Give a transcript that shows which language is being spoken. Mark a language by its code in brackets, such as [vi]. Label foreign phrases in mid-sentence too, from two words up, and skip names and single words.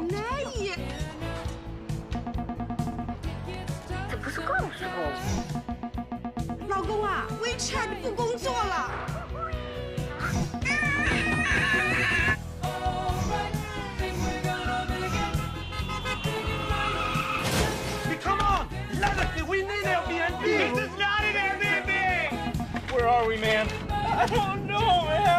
[sv] Nej! [zh] 这不是告诉我。老公啊 ，WeChat 不工作了。 [en] Come on! Let us we need Airbnb! This is not an Airbnb! Where are we, man? I don't know, man!